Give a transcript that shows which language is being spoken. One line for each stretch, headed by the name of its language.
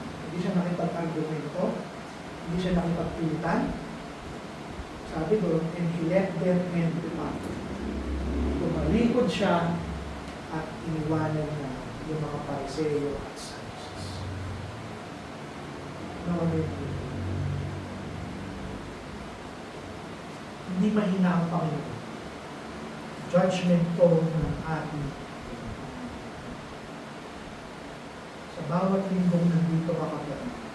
Filipino: Hindi siya nakipag-argumento. Hindi siya nakipagpilitan. Sabi doon,
English: and he left them and departed.
Filipino: Tumalikod siya at iniwanan niya yung mga Pariseo at Sadducees. Ano yun? Hindi mahina ang Panginoon. Judgment tone ng ating sa bawat linggong nandito ka kapatid.